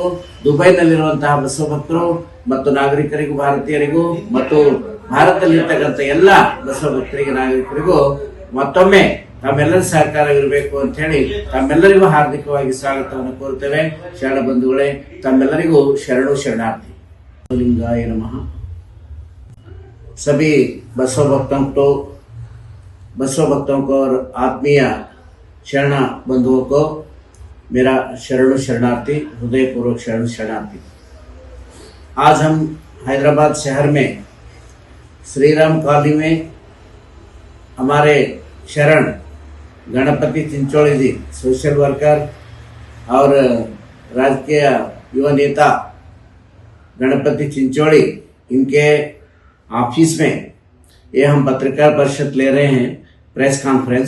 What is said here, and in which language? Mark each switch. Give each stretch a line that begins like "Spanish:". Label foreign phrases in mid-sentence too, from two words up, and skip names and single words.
Kannada: ದುಬೈನಲ್ಲಿರುವಂತಹ ಬಸವ ಭಕ್ತರು ಮತ್ತು ನಾಗರಿಕರಿಗೂ, ಭಾರತೀಯರಿಗೂ ಮತ್ತು ಭಾರತದಲ್ಲಿರ್ತಕ್ಕಂಥ ಎಲ್ಲ ಬಸವ ಭಕ್ತರಿಗೆ, ನಾಗರಿಕರಿಗೂ ಮತ್ತೊಮ್ಮೆ ತಮ್ಮೆಲ್ಲರ ಸಹಕಾರ ಇರಬೇಕು ಅಂತ ಹೇಳಿ ತಮ್ಮೆಲ್ಲರಿಗೂ ಹಾರ್ದಿಕವಾಗಿ ಸ್ವಾಗತವನ್ನು ಕೋರುತ್ತೇವೆ। ಶರಣ ಬಂಧುಗಳೇ, ತಮ್ಮೆಲ್ಲರಿಗೂ ಶರಣು ಶರಣಾರ್ಥಿ।
Sanskrit: लिंगाय नमः।
Hindi: सभी बसव भक्तों को और आत्मीय शरण बंधुओं को मेरा
Kannada: ಶರಣು ಶರಣಾರ್ಥಿ,
Hindi: हृदयपूर्वक
Kannada: ಶರಣು ಶರಣಾರ್ಥಿ।
Hindi: आज हम हैदराबाद शहर में श्रीराम कॉलोनी में हमारे शरण गणपति चिंचोली जी,
English: social worker
Hindi: और राजकीय युवा नेता गणपति चिंचोड़ी, इनके ऑफिस में ये हम पत्रकार परिषद ले रहे हैं,
English: press conference.